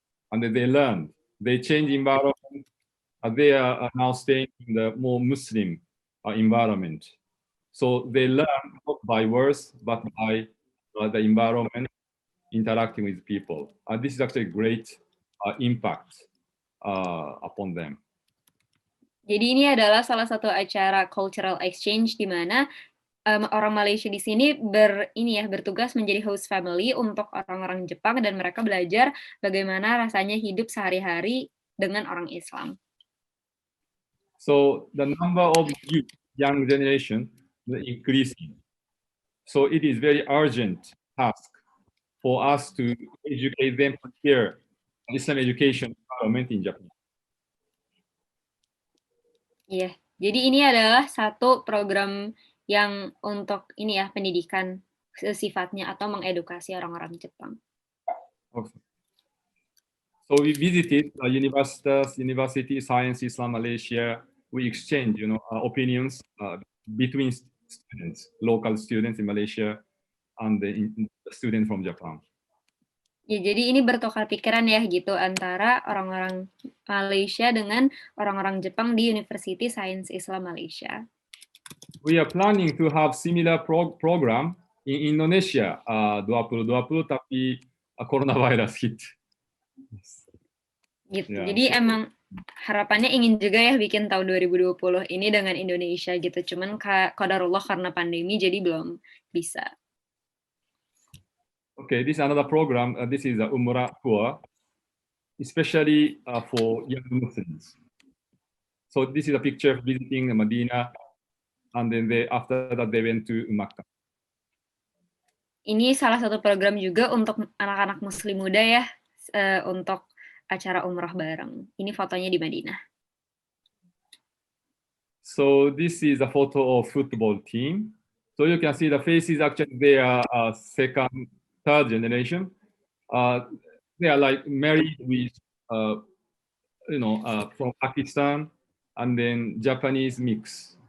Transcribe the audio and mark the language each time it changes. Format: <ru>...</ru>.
<en>And then they learned, they changed environment. They are now staying in the more Muslim environment. So they learn not by words, but by the environment, interacting with people. This is actually great impact upon them.</en> <id>Jadi ini adalah salah satu acara cultural exchange di mana orang Malaysia di sini bertugas menjadi host family untuk orang-orang Jepang, dan mereka belajar bagaimana rasanya hidup sehari-hari dengan orang Islam.</id> <en>So the number of youth, young generation is increasing. So it is very urgent task for us to educate them to prepare Islam education environment in Japan.</en> <id>Iya, jadi ini adalah satu program yang untuk pendidikan sifatnya atau mengedukasi orang-orang Jepang.</id> <en>Okay. So we visited University Science Islam Malaysia. We exchange, opinions between students, local students in Malaysia and the students from Japan.</en> <id>Ya, jadi ini bertukar pikiran ya gitu antara orang-orang Malaysia dengan orang-orang Jepang di University Science Islam Malaysia.</id> <en>We are planning to have similar program in Indonesia 2020,</en> <id>tapi</id> <en>coronavirus hit. Gitu. Yeah.</en> <id>Jadi emang harapannya ingin juga ya bikin tahun 2020 ini dengan Indonesia gitu. Cuman qadarullah karena pandemi jadi belum bisa.</id> <en>Okay, this is another program. This is a Umrah tour, especially for young Muslims. So this is a picture of visiting Medina, and then after that they went to Makkah.</en> <id>Ini salah satu program juga untuk anak-anak Muslim muda ya, untuk acara umrah bareng. Ini fotonya di Madinah.</id> <en>So this is a photo of football team. So you can see the faces, actually they are second, third generation. They are like married with, from Pakistan and then Japanese mix.</en>